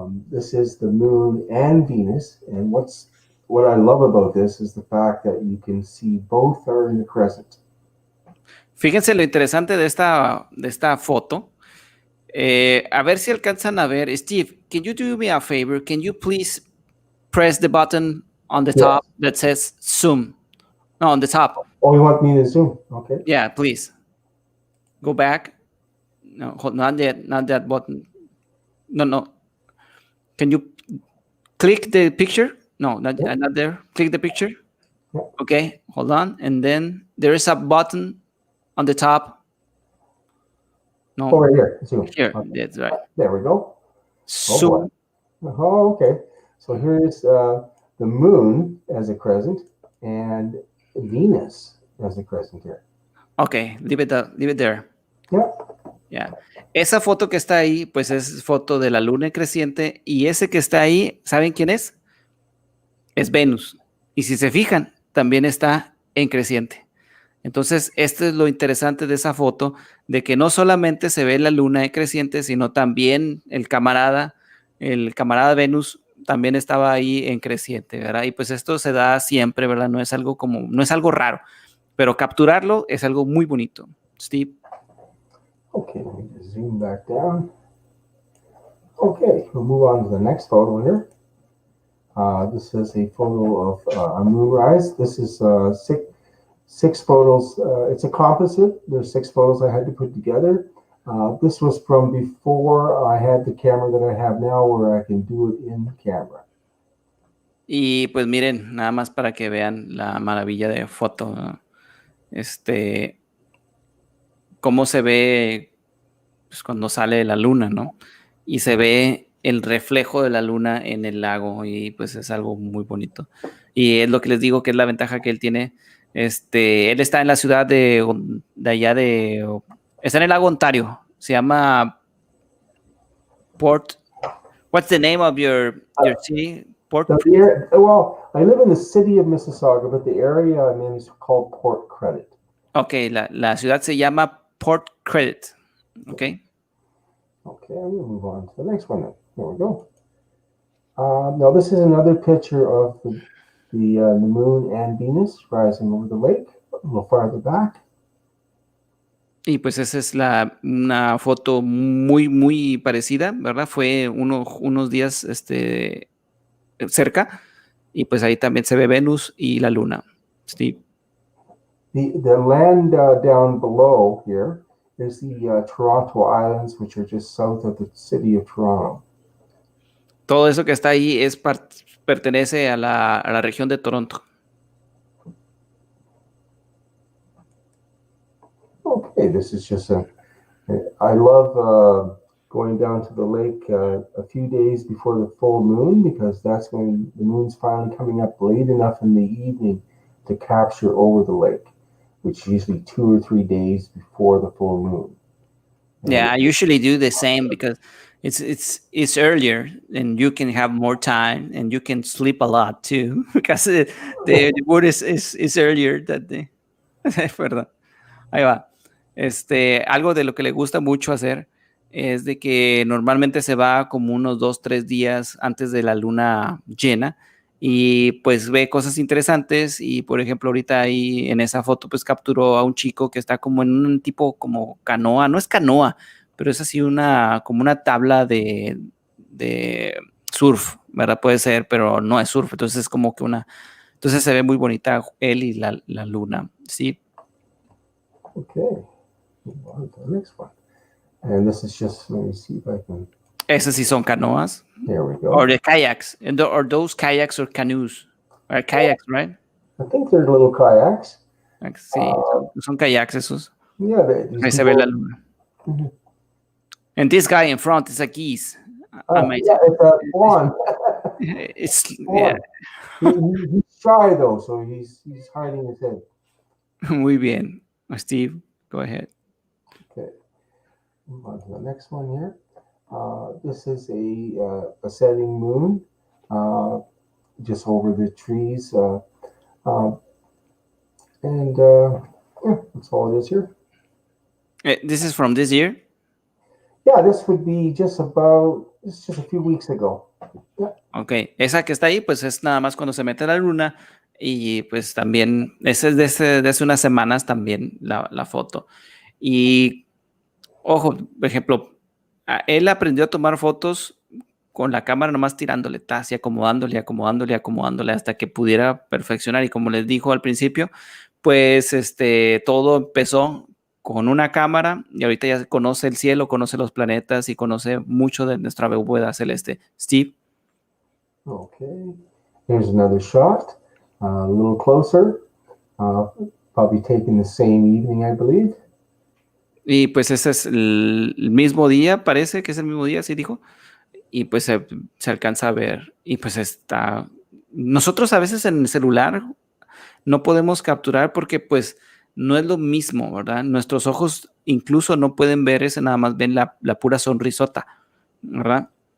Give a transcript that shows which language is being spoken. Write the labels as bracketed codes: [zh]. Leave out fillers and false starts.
[en] This is the moon and Venus, and what I love about this is the fact that you can see both are in the crescent. [es] Fíjense lo interesante de esta foto. A ver si alcanzan a ver. [en] Steve, can you do me a favor? Can you please press the button on the top that says zoom? No, on the top. Oh, you want me to zoom? Okay. Yeah, please. Go back. No, not yet. Not that button. No. Can you click the picture? No, not there. Click the picture. Yeah. Okay, hold on. And then there is a button on the top. No. Oh, right here. Zoom. Here, okay. That's right. There we go. Zoom. Oh, okay. So here's the moon as a crescent and Venus as a crescent here. Okay, leave it there. Yeah. Yeah. [es] Esa foto que está ahí, pues es foto de la luna en creciente, y ese que está ahí, ¿saben quién es? Es Venus. Y si se fijan, también está en creciente. Entonces, esto es lo interesante de esa foto, de que no solamente se ve la luna en creciente, sino también el camarada Venus también estaba ahí en creciente, ¿verdad? Y pues esto se da siempre, ¿verdad? No es algo raro, pero capturarlo es algo muy bonito. [en] Steve. Okay, let me just zoom back down. Okay, we'll move on to the next photo here. This is a photo of a moonrise. This is six photos. It's a composite. There's 6 photos I had to put together. This was from before I had the camera that I have now, where I can do it in camera. [es] Y pues miren, nada más para que vean la maravilla de foto, ¿no? Cómo se ve pues, cuando sale la luna, ¿no? Y se ve el reflejo de la luna en el lago, y pues es algo muy bonito. Y es lo que les digo, que es la ventaja que él tiene. Él está en la ciudad de allá está en el lago Ontario. Se llama [en] What's the name of your city? Well, I live in the city of Mississauga, but the area I'm in is called Port Credit. [es] Okay, la ciudad se llama Port Credit. [en] Okay. Okay, I'm going to move on to the next one then. There we go. Now this is another picture of the moon and Venus rising over the lake, a little farther back. [es] Y pues esa es una foto muy, muy parecida, ¿verdad? Fue unos días cerca, y pues ahí también se ve Venus y la luna. [en] Steve. The land down below here is the Toronto Islands, which are just south of the city of Toronto. [es] Todo eso que está ahí pertenece a la región de Toronto. [en] Okay, this is just I love going down to the lake a few days before the full moon, because that's when the moon's finally coming up late enough in the evening to capture over the lake, which is usually 2 or 3 days before the full moon. Yeah, I usually do the same because it's earlier and you can have more time and you can sleep a lot too because the moon is earlier that day. [es] Perdón. Ahí va. Algo de lo que le gusta mucho hacer es de que normalmente se va como unos 2, 3 días antes de la luna llena y pues ve cosas interesantes y por ejemplo ahorita ahí en esa foto pues capturó a un chico que está como en un tipo como canoa, no es canoa, pero es así como una tabla de surf, ¿verdad? Puede ser, pero no es surf, entonces es como que entonces se ve muy bonita él y la luna, ¿sí? [en] Okay, move on to the next one. And this is just, let me see if I can. [es] Esas sí son canoas. [en] There we go. Or the kayaks. Or those kayaks or canoes. Or kayaks, right? I think they're little kayaks. [es] Sí, son kayaks esos. [en] Yeah, these [es] Ahí se ve [en] people. [es] la luna. [en] And this guy in front is a geese. Yeah, it's a swan. Yeah. He's shy though, so he's hiding his head. [es] Muy bien. Steve, [en] go ahead. Okay, move on to the next one here. This is a setting moon, just over the trees, and yeah, that's all it is here. This is from this year? Yeah, this would be just a few weeks ago. Yeah. [es] Ok, esa que está ahí, pues es nada más cuando se mete la luna y pues también, esa es de hace unas semanas también la foto. Y ojo, por ejemplo, él aprendió a tomar fotos con la cámara nomás tirándole, así acomodándole, acomodándole, acomodándole hasta que pudiera perfeccionar. Y como les dijo al principio, pues todo empezó con una cámara y ahorita ya conoce el cielo, conoce los planetas y conoce mucho de nuestra bóveda celeste. Steve. Okay, here's another shot, a little closer, probably taken the same evening, I believe. Y pues ese es el mismo día, parece que es el mismo día, sí dijo. Y pues se alcanza a ver. Y pues nosotros a veces en el celular no podemos capturar porque pues no es lo mismo, ¿verdad? Nuestros ojos incluso no pueden ver ese, nada más ven la pura sonrisota, ¿verdad?